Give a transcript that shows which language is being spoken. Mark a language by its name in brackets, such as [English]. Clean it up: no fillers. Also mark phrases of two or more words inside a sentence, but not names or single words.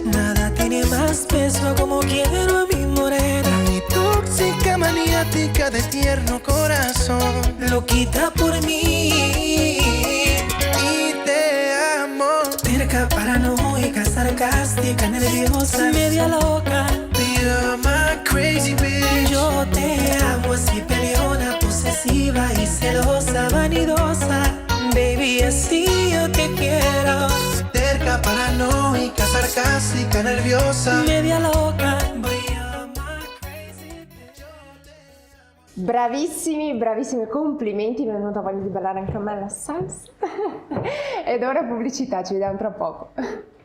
[Spanish] Nada tiene más peso como quiero a mi morena. Mi tóxica maniática de tierno corazón. Loquita por mí y te amo. Terca, paranoica, sarcástica, nerviosa, media loca. [English] You're my crazy bitch. [Spanish] Yo te amo así, peleona, posesiva y celosa, vanidosa. Baby, así yo te quiero. Terca, paranoica, sarcástica, nerviosa, media loca. [Italian] Bravissimi, complimenti, mi è venuta voglia di ballare anche a me la salsa. Ed ora pubblicità, ci vediamo tra poco.